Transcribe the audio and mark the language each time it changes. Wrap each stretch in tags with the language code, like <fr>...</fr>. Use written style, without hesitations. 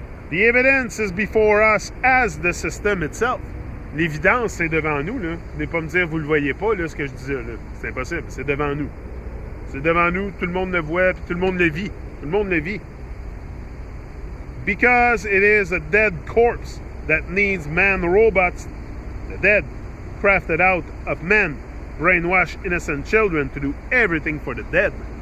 <en>The evidence is before us as the system itself.</en> <fr>L'évidence, c'est devant nous, là. Venez pas me dire, vous le voyez pas, là, ce que je disais, là. C'est impossible. C'est devant nous. C'est devant nous, tout le monde le voit, puis tout le monde le vit. Tout le monde le vit.</fr> <en>Because it is a dead corpse that needs man robots, the dead, crafted out of men, brainwash innocent children to do everything for the dead.</en>